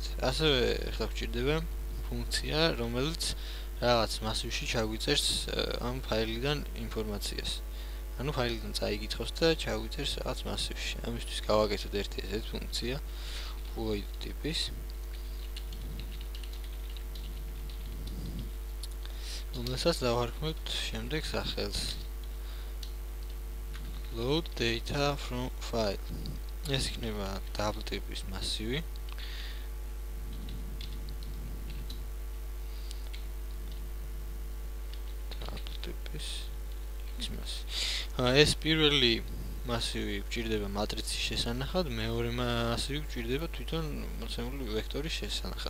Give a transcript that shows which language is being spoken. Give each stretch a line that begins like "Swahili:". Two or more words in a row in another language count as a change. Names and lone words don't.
Georgian: ასევე ახლა გვჭირდება ფუნქცია, რომელიც რაღაც მასივში ჩაგვიწერს ამ ფაილიდან ინფორმაციას. ანუ ფაილიდან წაიგითხავს და ჩაგვიწერს რაღაც მასივში. ამისთვის გავაკეთოთ ერთი ესეთი ფუნქცია void ტიპის, რომელსაც დავარქმევთ შემდეგ სახელს
English: load data from file.
Georgian: ეს იქნება double ტიპის მასივი. ეს პირველი მასივი გვჭირდება მატრიცის შესანახად, მეორე მასივი გვჭირდება თვითონ მოცემული ვექტორის შესანახად.